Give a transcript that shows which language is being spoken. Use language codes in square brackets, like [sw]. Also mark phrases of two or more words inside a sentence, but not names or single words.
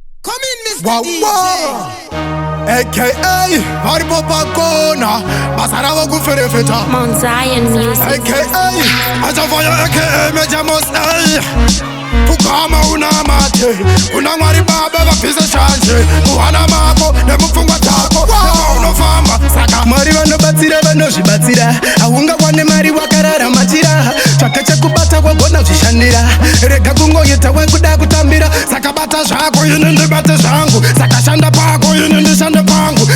[en] Come in, [sn] Mister Wa, D J. wa. A K A vari po pakona, basa ravo kuferefeta. Mount Zion Music. A K A achafanya A K A Major Most, ey. Kugama una mate, una Mwari Baba vabvise shanje. Muhana mako, nemupfungwa dzako, Wa. nepa unofamba. Saka Mwari vanobatsira, vanozvibatsira. Haungawani mari wakarara machira. Tsvaka chekubata wagona zvishandira. Rega kungoita wekuda kutambira. Saka bata zvako, ini ndibate zvangu. Saka shanda pako, ini ndishande pangu.